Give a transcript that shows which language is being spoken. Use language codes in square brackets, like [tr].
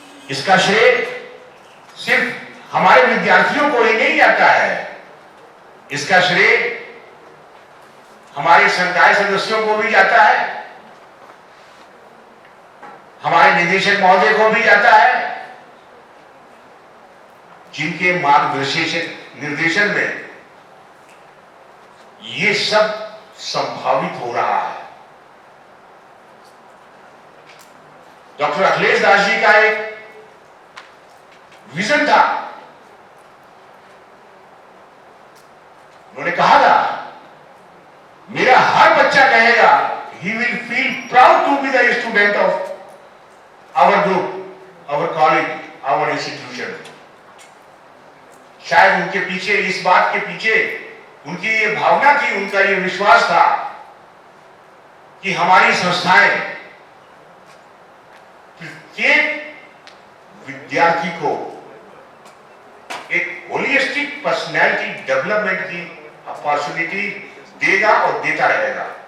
[hi] इसका श्रेय सिर्फ हमारे विद्यार्थियों को ही नहीं जाता है, इसका श्रेय हमारे संकाय सदस्यों को भी जाता है, हमारे निदेशक महोदय को भी जाता है, जिनके निर्देशन में ये सब संभावित हो रहा है। डॉक्टर अखिलेश दास जी का एक विजन था, उन्होंने कहा था मेरा हर बच्चा कहेगा [en] he will feel proud to be the student of our group, our college, our institution। [hi] शायद उनके पीछे, इस बात के पीछे उनकी ये भावना थी, उनका ये विश्वास था कि हमारी संस्थाएं प्रत्येक विद्यार्थी को एक होलिस्टिक पर्सनैलिटी डेवलपमेंट की अपॉर्चुनिटी देगा और देता रहेगा।